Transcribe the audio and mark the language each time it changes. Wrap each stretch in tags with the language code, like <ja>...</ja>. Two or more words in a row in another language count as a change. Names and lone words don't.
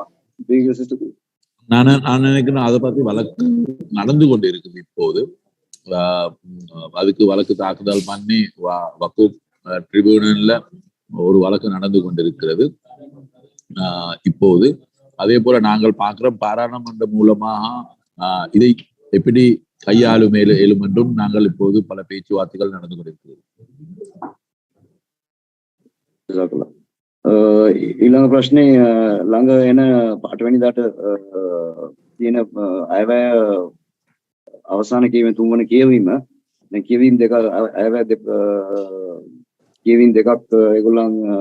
<ta>நான் நினைக்கிறேன் அதை பத்தி வழக்கு நடந்து கொண்டு இருக்குது இப்போது அதுக்கு வழக்கு தாக்குதல் பண்ணி வக்குஃப் ட்ரிபியூனல்ல ஒரு வழக்கு நடந்து கொண்டிருக்கிறது இப்போது அதே போல நாங்கள் பார்க்கிறோம் பாராளுமன்றம் மூலமாக இதை எப்படி கையாளும் மேலும் என்றும் நாங்கள் இப்போது பல பேச்சுவார்த்தைகள் நடந்து கொண்டிருக்கிறது</ta> <si>ඊළඟ ප්‍රශ්නේ ළඟ එන 8 වෙනිදාට තියෙන අයවැය අවසාන කියවීම 3 වෙනි කියවීම දැන් කියවීම දෙක අයවැය කියවීම දෙකක් ඒගොල්ලන්</si>